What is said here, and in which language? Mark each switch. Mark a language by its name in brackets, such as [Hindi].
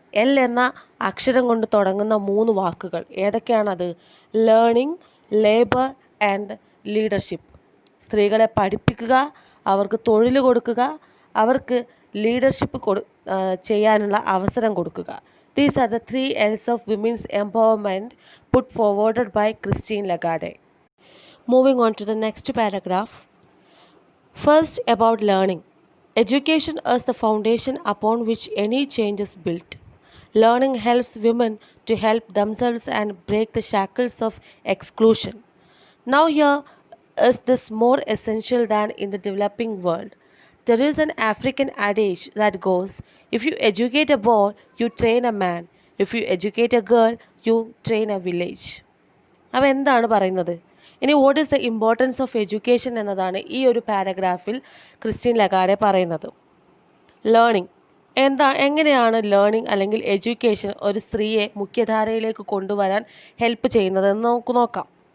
[Malayalam] L എന്ന അക്ഷരം കൊണ്ട് തുടങ്ങുന്ന 3 വാക്കുകൾ ഏതൊക്കെയാണത്? [English] Learning, labour and leadership. [Malayalam] സ്ത്രീകളെ പഠിപ്പിക്കുക, അവർക്ക് തൊഴിൽ കൊടുക്കുക, അവർക്ക് ലീഡർഷിപ്പ് ചെയ്യാനുള്ള അവസരം കൊടുക്കുക. [English] These are the 3 Ls of women's empowerment put forwarded by Christine Lagarde. Moving on to the next paragraph. First, about learning. Education is the foundation upon which any change is built. Learning helps women to help themselves and break the shackles of exclusion. Now here is this more essential than in the developing world. There is an African adage that goes, if you educate a boy, you train a man. If you educate a girl, you train a village. [Malayalam] അവ എന്താണ് പറയുന്നത്? ഇനി [English] what is the importance of education [Malayalam] എന്നതാണ് ഈ ഒരു പാരഗ്രാഫിൽ Christine ലഗാർഡെ പറയുന്നത്. Learning എങ്ങനെയാണ് learning അല്ലെങ്കിൽ എഡ്യൂക്കേഷൻ ഒരു സ്ത്രീയെ മുഖ്യധാരയിലേക്ക് കൊണ്ടുവരാൻ ഹെൽപ്പ് ചെയ്യുന്നതെന്ന് നമുക്ക് നോക്കാം.